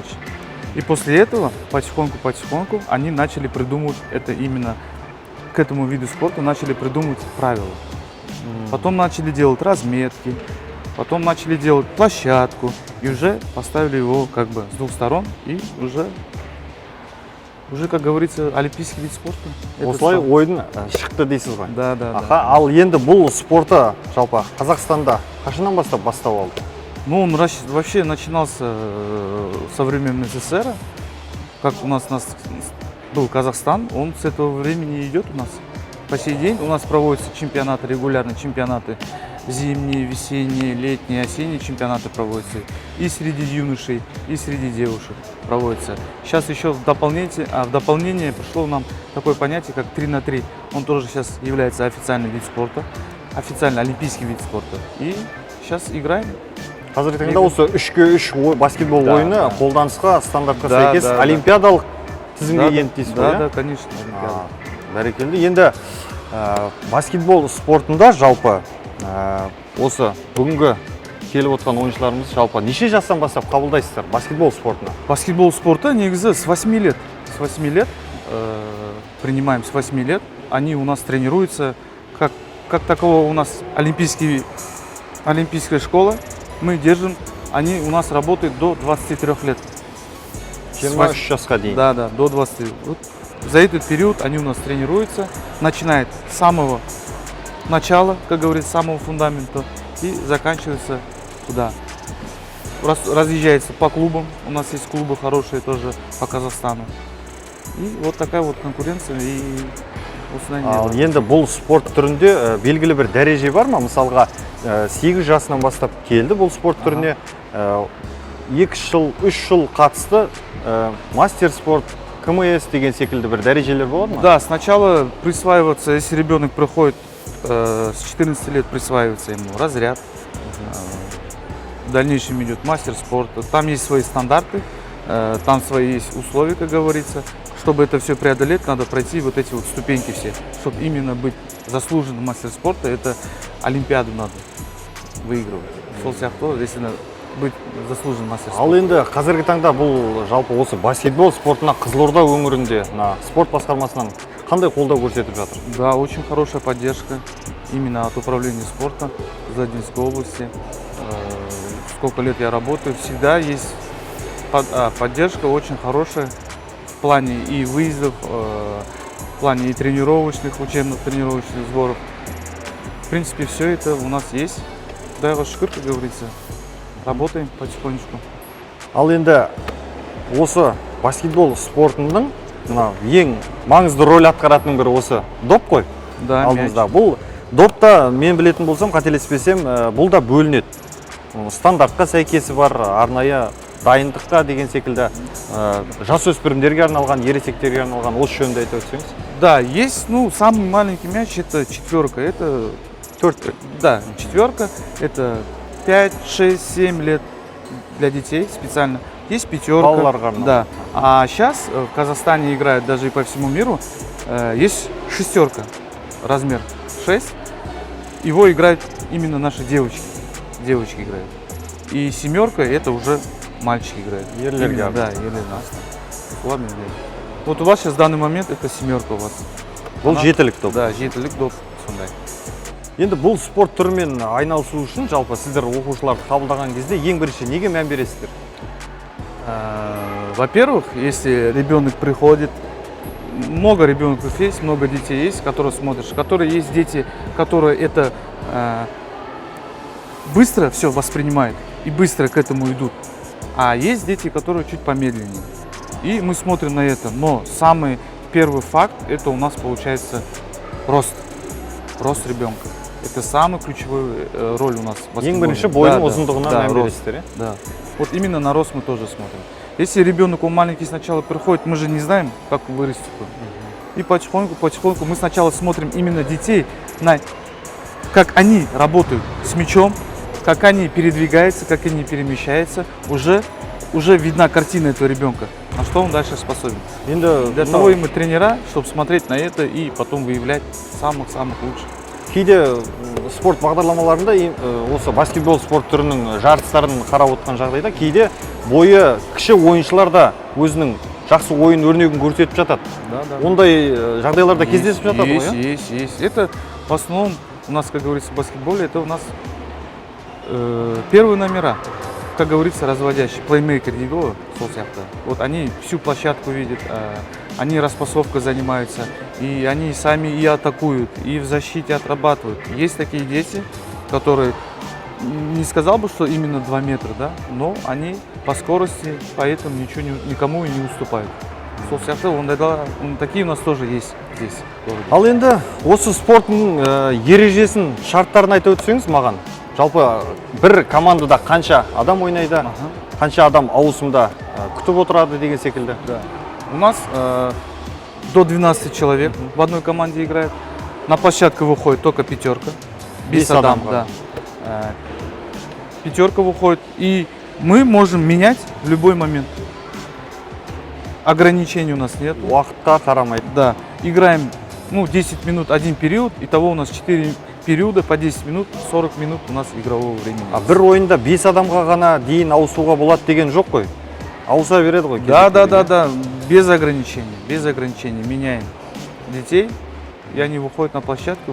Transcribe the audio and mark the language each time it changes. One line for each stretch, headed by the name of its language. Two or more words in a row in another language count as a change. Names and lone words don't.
Russian: И после этого потихоньку они начали придумывать это именно к этому виду спорта, начали придумывать правила. Потом начали делать разметки, потом начали делать площадку и уже поставили его как бы с двух сторон и уже как говорится, олимпийский вид спорта.
Kazakh: Осылай ойын шықты дейсіз ғой?
Russian: Да.
Kazakh: Ал енді бұл спорты жалпы Қазақстанда қашаннан бастап алды?
Russian: Ну, он вообще начинался со времен СССР, как у нас был Казахстан, он с этого времени идет у нас. По сей день у нас проводятся чемпионаты, регулярные чемпионаты, зимние, весенние, летние, осенние чемпионаты проводятся. И среди юношей, и среди девушек проводятся. Сейчас еще в дополнение пришло нам такое понятие, как 3×3. Он тоже сейчас является официальным видом спорта, официально олимпийский вид спорта. И сейчас играем.
Kazakh: Қазіргі таңда осы 3×3 баскетбол ойыны қолданысқа стандартқа сәйкес олимпиадалық тізімге енді дейсіз ғой?
Russian: Да, конечно.
Kazakh: Бәрекелді. Енді баскетбол спортында жалпы осы бүгінгі келіп отқан ойыншыларымыз жалпы неше жастан бастап қабылдайсыздар баскетбол спортына? Баскетбол спорта негізі
Russian: с 8 лет. С 8 лет принимаем, с 8 лет. Они у нас тренируются. Как такового у нас олимпийская школа. Мы держим, они у нас работают до 23 лет.
Kazakh: 23 жасқа дейін.
Russian: Да, до 20. Вот за этот период они у нас тренируются, начинает с самого начала, как говорится, с самого фундамента и заканчивается туда. Разъезжается по клубам, у нас есть клубы хорошие тоже по Казахстану. И вот такая вот конкуренция.
Kazakh: Ал енді бұл спорт түрінде белгілі бір дәреже бар ма? Мысалға 8 жасынан бастап келді бұл спорт түріне, 2 жыл, 3 жыл қатысты, мастер спорт, КМС деген секілді бір дәрежелер болады ма?
Russian: Да, сначала присваивается, если ребенок приходит с 14 лет, присваивается ему разряд. В дальнейшем идет мастер спорта. Там есть свои стандарты, там свои есть условия, как говорится. Чтобы это все преодолеть, надо пройти вот эти вот ступеньки все. Чтобы именно быть заслуженным мастером спорта, это олимпиаду надо выигрывать.
Kazakh: Сол сияқты,
Russian: если быть заслуженным мастером спорта.
Kazakh: Ал енді қазіргі таңда бұл жалпы осы баскетбол спортына Қызылорда өңірінде спорт басқармасынан қандай қолдау көрсетіп жатыр?
Russian: Да, очень хорошая поддержка именно от управления спорта Задинской области. Сколько лет я работаю, всегда есть поддержка очень хорошая. В плане и выездов, в плане и тренировочных, учебно-тренировочных сборов. В принципе, все это у нас есть. Дай вас шкур, как говорится. работаем потихонечку.
Kazakh: Ал енді осы баскетбол спортының мына ең маңызды роль атқаратының бірі осы доп қой.
Russian: Да,
Kazakh: Алдымызда. Бұл допта мен білетін болсам, қателеспесем, бұл да бөлінеді. Стандартқа сәйкесі бар, арнайы дайындыққа деген секілді жасөспірімдерге арналған, ересектерге арналған, осы жөнінде айтып өтсеңіз.
Russian: Да, есть, ну, самый маленький мяч, это четверка, это... Да, четверка, это 5, 6, 7 лет для детей специально. Есть пятерка, да. А сейчас в Казахстане играют даже и по всему миру. Есть шестерка, размер 6. Его играют именно наши девочки. Девочки играют. И семерка это уже мальчики играют. Именно, да, ладно, вот у вас сейчас в данный момент это семерка у вас.
Kazakh: Бұл жетілік доп. Да, жетілік доп сондай. Енді бұл спорт түрімен айналысу үшін жалпы сіздер оқушыларды қабылдаған кезде ең бірінші неге мән бересіздер?
Russian: Во-первых, если ребенок приходит, много ребенков есть, много детей есть, которые смотришь, которые есть дети, которые это быстро все воспринимают и быстро к этому идут. А есть дети, которые чуть помедленнее. И мы смотрим на это. Но самый первый факт, это у нас получается рост. Рост ребенка. Это самая ключевая роль у нас в баскетболе.
Kazakh: Ең бірінші бойдың ұзындығына мән бересіздер,
Russian: да. Вот именно на рост мы тоже смотрим. Если ребенок он маленький сначала приходит, мы же не знаем, как он вырастет. И потихоньку мы сначала смотрим именно детей, как они работают с мячом, как они передвигаются, как они перемещаются. Уже видна картина этого ребенка, на что он дальше способен. Для того и мы тренера, чтобы смотреть на это и потом выявлять самых-самых лучших.
Kazakh: Кейде спорт бағдарламаларында осы баскетбол спорт түрінің жарыстарын қарап отқан жағдайда кейде бойы кіші ойыншылар да өзінің жақсы ойын өрнегін көрсетіп жатады. Ондай жағдайларда кездесіп жатады ғой?
Russian: Есть. Это в основном у нас, как говорится, в баскетболе, это у нас первые номера, как говорится, разводящие, плеймейкер его, вот они всю площадку видят, они распасовкой занимаются, и они сами и атакуют, и в защите отрабатывают. Есть такие дети, которые, не сказал бы, что именно 2 метра, да, но они по скорости, поэтому никому и не уступают. Такие у нас тоже есть здесь.
Kazakh: Ал енді осы спорттың ережесін, шарттарын айтып өтсеңіз маған. Жалпы бір командада қанша адам ойнайды, қанша адам ауысымда күтіп отырады деген секілді.
Russian: У нас до 12 человек в одной команде играет. На площадку выходит только пятерка.
Kazakh: Без адам, да.
Russian: Пятерка выходит, и мы можем менять в любой момент. Ограничений у нас нет.
Kazakh: Уақытқа қарамайды.
Russian: Да. Играем 10 минут один период, итого у нас 4 периода по 10 минут, 40 минут у нас игрового времени.
Kazakh: А бір ойында 5 адамға ғана дейін ауысуға болады деген жоқ қой? Ауыса береді ғой?
Russian: Да, без ограничений меняем детей, и они выходят на площадку.